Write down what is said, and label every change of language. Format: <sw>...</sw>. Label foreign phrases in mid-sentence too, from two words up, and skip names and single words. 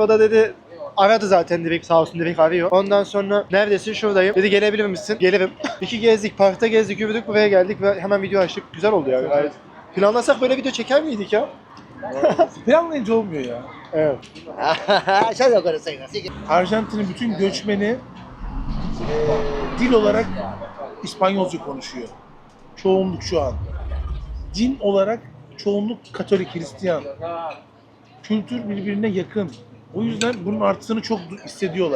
<tr>O da dedi, aradı zaten direkt, sağ olsun direkt arıyor. Ondan sonra neredesin, şuradayım. Dedi gelebilir misin? Gelirim. İki gezdik, parkta gezdik, yürüdük, buraya geldik ve hemen video açtık. Güzel oldu ya. Yani planlasak böyle video çeker miydik ya? Planlayınca olmuyor ya. Evet.</tr> <es>Ya lo conocen, así que...</es> <tr>Arjantin'in bütün göçmeni dil olarak İspanyolca konuşuyor. Çoğunluk şu an. Din olarak çoğunluk Katolik, Hristiyan. Kültür birbirine yakın. O yüzden bunun artısını çok hissediyorlar.</tr>